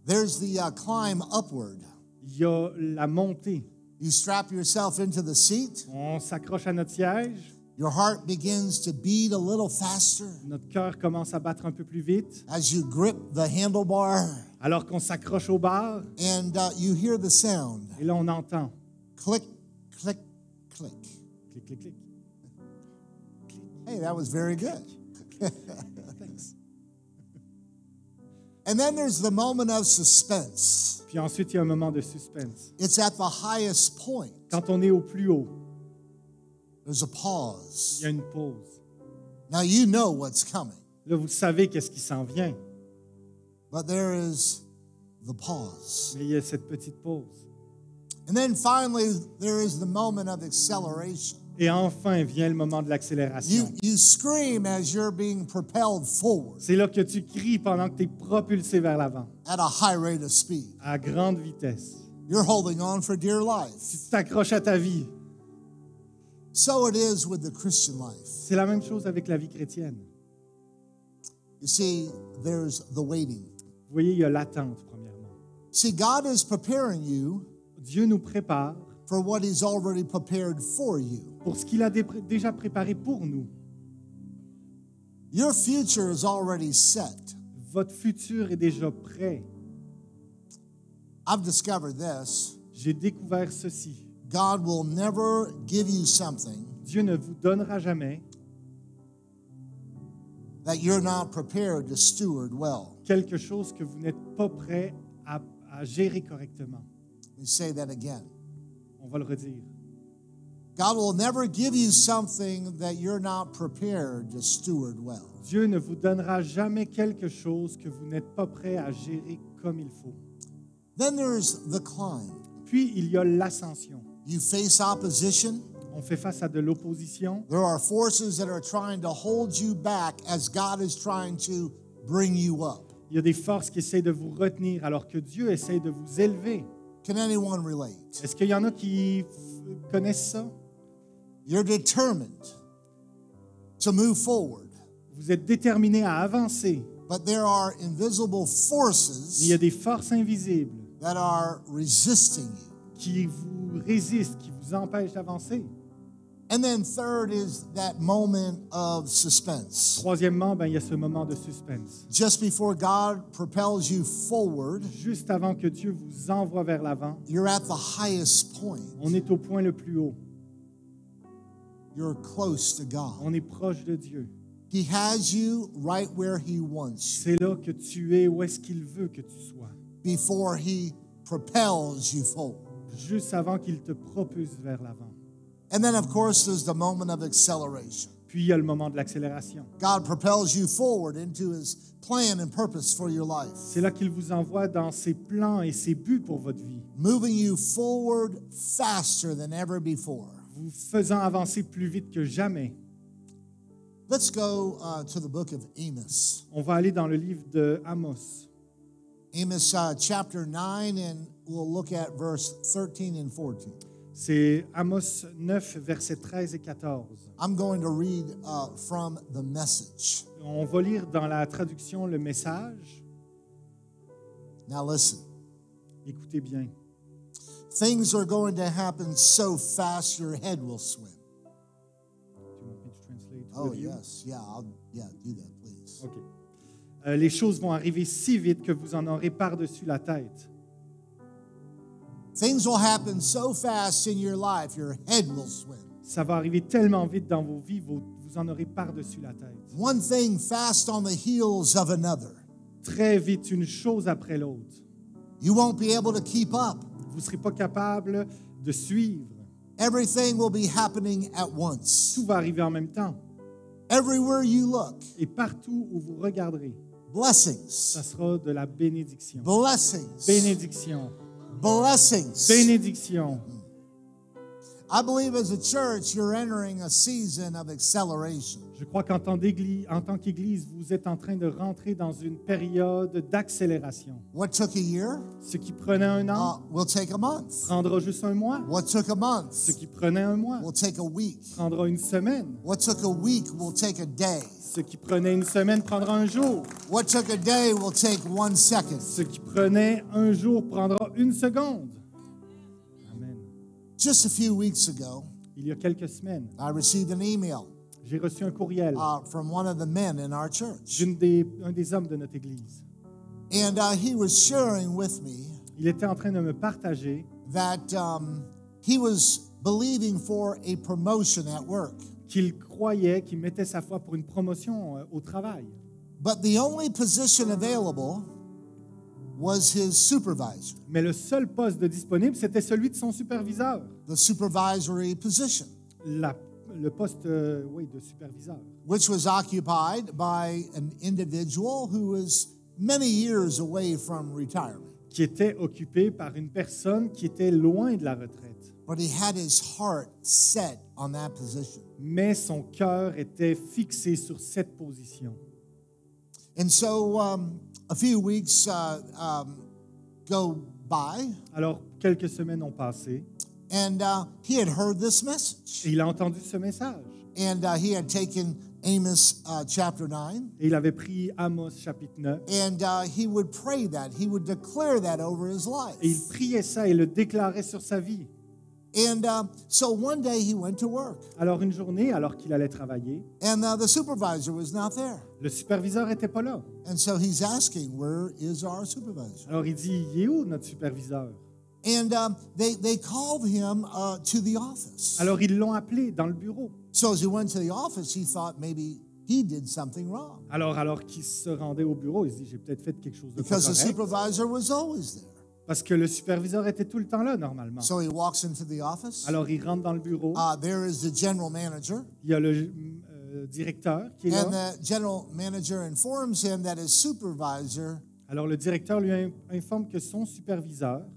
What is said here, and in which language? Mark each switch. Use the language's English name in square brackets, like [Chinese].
[English] there's the climb upward. [French] il y a la montée. [English] You strap yourself into the seat. [French] On s'accroche à notre siège, [English] Your heart begins to beat a little faster [French] notre cœur commence à battre un peu plus vite, [English] as you grip the handlebar, [French] alors qu'on s'accroche au bar, [English] and you hear the sound. [French] et là on entend [English] Click, click, click. [French] clic, clic, clic. [English] Hey, that was very good. Thanks. And then there's the moment of suspense. [French] Puis ensuite, il y a un moment de suspense. [English] It's at the highest point. [French] Quand on est au plus haut, [English] There's a [French] il [English] pause. [French] y a une pause. [English] Now you know what's coming, [French] Là, vous savez qu'est-ce qui s'en vient, [English] but there is the pause. [French] mais il y a cette petite pause. [English] And then finally, there is the moment of acceleration. [French] Et enfin vient le moment de l'accélération. [English] You scream as you're being propelled forward [French] C'est là que tu cries pendant que tu es propulsé vers l'avant, [English] at a high rate of speed. [French] à grande vitesse. [English] You're holding on for dear life. [French] Tu t'accroches à ta vie. [English] So it is with the Christian life. [French] C'est la même chose avec la vie chrétienne. [English] You see, there's the waiting. [French] Vous voyez, il y a l'attente, premièrement. [English] See, God is preparing you [French] Dieu nous prépare [English] for what He's already prepared for you. [French] pour ce qu'il a déjà préparé pour nous. [English] Your future is already set. [French] Votre futur est déjà prêt. [English] I've discovered this. [French] J'ai découvert ceci. [English] God will never give you something [French] Dieu ne vous donnera jamais [English] that you're not prepared to steward well. [French] quelque chose que vous n'êtes pas prêt à gérer correctement. [English] Let me say that again. [French] On va le redire. [English] God will never give you something that you're not prepared to steward well. [French] Dieu ne vous donnera jamais quelque chose que vous n'êtes pas prêt à gérer comme il faut. [English] Then there's the climb. [French] Puis, il y a l'ascension. [English] You face opposition. [French] On fait face à de l'opposition. [English] There are forces that are trying to hold you back as God is trying to bring you up. [French] Il y a des forces qui essaient de vous retenir alors que Dieu essaie de vous élever. [English] Can anyone relate? [French] Est-ce qu'il y en a qui connaissent ça? [English] You're determined to move forward, [French] Vous êtes déterminé à avancer, [English] but there are invisible [French] mais il y [English] forces [French] a des forces invisibles [English] that are resisting you. [French] qui vous résistent, qui vous empêchent d'avancer. [English] And then third is that moment of suspense. [French] Troisièmement, il y a ce moment de suspense. [English] Just before God propels you forward, [French] Juste avant que Dieu vous envoie vers l'avant, [English] you're at the highest point. [French] on est au point le plus haut. [English] You're close to God. [French] On est proche de Dieu. [English] He has you right where He wants you [French] C'est là que tu es, où est-ce qu'il veut que tu sois. [English] before He propels you forward. [French] Juste avant qu'il te propulse vers l'avant. [English] And then, of course, there's the moment of acceleration. [French] Puis il y a le moment de l'accélération. [English] God propels you forward into His plan and purpose for your life, [French] C'est là qu'il vous envoie dans ses plans et ses buts pour votre vie, [English] moving you forward faster than ever before. [French] vous faisant avancer plus vite que jamais. [English] Let's go to the book of Amos. [French] On va aller dans le livre de Amos. [English] Amos chapter 9, and we'll look at verse 13 and 14. [French] C'est Amos 9, versets 13 et 14. [English] I'm going to read from the Message. [French] On va lire dans la traduction le message. [English] Now listen, [French] Écoutez bien. [English] things are going to happen so fast your head will swim. Do you want me to translate Oh, with you? yes. Yeah, do that, please. OK. [French] Les choses vont arriver si vite que vous en aurez par-dessus la tête. [English] Things will happen so fast in your life, your head will swim. [French] Ça va arriver tellement vite dans vos vies, vous en aurez par-dessus la tête. [English] One thing fast on the heels of another. [French] Très vite, une chose après l'autre. [English] You won't be able to keep up. [French] Vous ne serez pas capable de suivre. [English] Everything will be happening at once. [French] Tout va arriver en même temps. [English] Everywhere you look, [French] Et partout où vous regarderez, [English] blessings, [French] ça sera de la bénédiction. [English] blessings, [French] Bénédiction. [English] blessings. [French] Bénédiction. [English] I believe as a church, you're entering a season of acceleration. [French] Je crois qu'en tant qu'Église, vous êtes en train de rentrer dans une période d'accélération. [English] What took a year [French] Ce qui prenait un an [English] will take a month. [French] prendra juste un mois. [English] What took a month [French] Ce qui prenait un mois [English] will take a week. [French] prendra une semaine. [English] What took a week will take a day. [French] Ce qui prenait une semaine prendra un jour. [English] What took a day will take 1 second. [French] Ce qui prenait un jour prendra une seconde. [English] Amen. Just a few weeks ago, [French] Il y a quelques semaines, [English] I received an email [French] j'ai reçu un courriel [English] from one of the men in our church. [French] d'un des hommes de notre Église. [English] And he was sharing with me [French] Il était en train de me partager [English] that he was believing for a promotion at work. [French] qu'il croyait, qu'il mettait sa foi pour une promotion au travail. [English] But the only position available was his supervisor, [French] Mais le seul poste de disponible, c'était celui de son superviseur. [English] the supervisory position, [French] Le poste oui, de superviseur, [English] which was occupied by an individual who was many years away from retirement. [French] qui était occupé par une personne qui était loin de la retraite. [English] But he had his heart set on that position. [French] Mais son cœur était fixé sur cette position. [English] And so a few weeks go by, [French] Alors, quelques semaines ont passé [English] and he had heard this message. [French] et il a entendu ce message. [English] And he had taken Amos chapter 9, [French] Et il avait pris Amos chapitre 9 [English] and he would pray that. He would declare that over his life. [French] et il priait ça et le déclarait sur sa vie. [English] And so one day he went to work, [French] Alors, une journée, alors qu'il allait travailler, [English] and the supervisor was not there. [French] le superviseur n'était pas là. [English] And so he's asking, where is our supervisor? [French] Alors, il dit, il est où notre superviseur? [English] And they called him to the office. [French] Alors, ils l'ont appelé dans le bureau. [English] So as he went to the office, he thought maybe he did something wrong. [French] Alors qu'il se rendait au bureau, il se dit, j'ai peut-être fait quelque chose de pas [English] Because the [French] correct. [English] supervisor was always there. [French] Parce que le superviseur était tout le temps là, normalement. [English] So he walks into the office. [French] Alors, il rentre dans le bureau. [English] There is the general manager. [French] Il y a le directeur qui est là. [English] And the general manager informs him that his supervisor [French] Alors, le directeur lui informe que son superviseur